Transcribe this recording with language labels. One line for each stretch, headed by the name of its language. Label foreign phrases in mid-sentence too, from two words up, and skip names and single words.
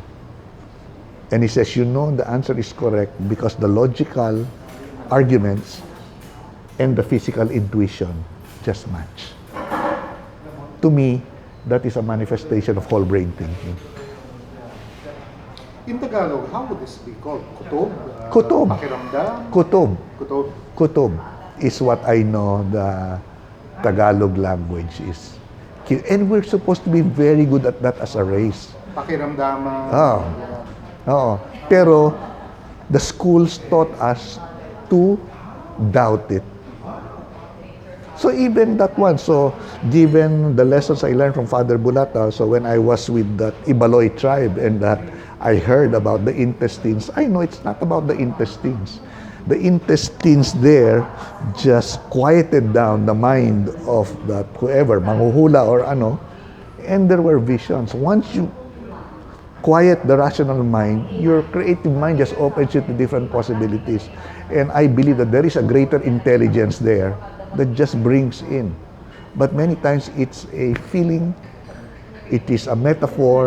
English: And he says, you know the answer is correct because the logical arguments and the physical intuition just match. To me, that is a manifestation of whole brain thinking. In Tagalog, how would this be called?
Filipino: Kutob? Kutob. Pakiramdam? Kutob. Kutob.
English: Kutob is what I know the Tagalog language is. And we're supposed to be very good at that as a race.
Filipino: Pakiramdaman. Oh. Oo.
English: Pero the schools taught us to doubt it. So even that one, so given the lessons I learned from Father Bulatao, so when I was with that Ibaloy tribe and that I heard about the intestines, I know it's not about the intestines. The intestines there just quieted down the mind of that whoever,
Filipino: manghuhula or ano,
English: and there were visions. Once you quiet the rational mind, your creative mind just opens you to different possibilities. And I believe that there is a greater intelligence there that just brings in. But many times it's a feeling, it is a metaphor.